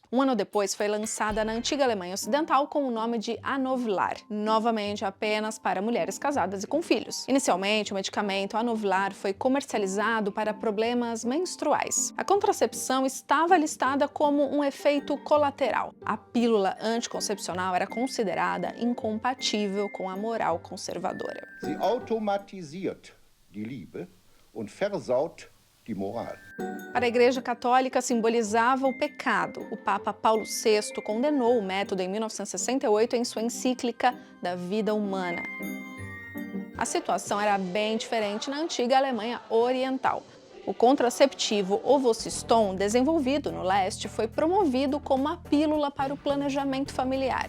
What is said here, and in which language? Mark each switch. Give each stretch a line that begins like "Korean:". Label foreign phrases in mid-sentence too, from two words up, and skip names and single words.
Portuguese: Um ano depois, foi lançada na antiga Alemanha Ocidental com o nome de Anovlar, novamente apenas para mulheres casadas e com filhos. Inicialmente, o medicamento Anovlar foi comercializado para problemas menstruais. A contracepção estava listada como um efeito colateral. A pílula anticoncepcional era considerada incompatível com a moral conservadora.
German: Sie automatisiert die Liebe und versaut die Moral.
Portuguese: Para a Igreja Católica, simbolizava o pecado. O Papa Paulo VI condenou o método em 1968 em sua encíclica Da Vida Humana. A situação era bem diferente na antiga Alemanha Oriental. O contraceptivo Ovociston, desenvolvido no leste, foi promovido como uma pílula para o planejamento familiar.